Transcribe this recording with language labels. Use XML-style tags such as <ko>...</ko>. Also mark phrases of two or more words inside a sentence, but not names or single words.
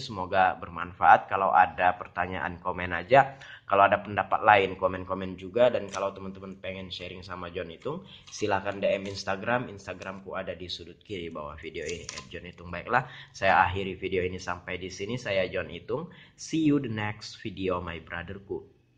<id>Semoga bermanfaat. Kalau ada pertanyaan komen aja. Kalau ada pendapat lain komen-komen juga. Dan kalau teman-teman pengen sharing sama John Itung, silahkan DM Instagram. Instagramku ada di sudut kiri bawah video ini, @John Itung. Baiklah, saya akhiri video ini sampai di sini. Saya John Itung.</id> <en>See you the next video my brotherku.</en>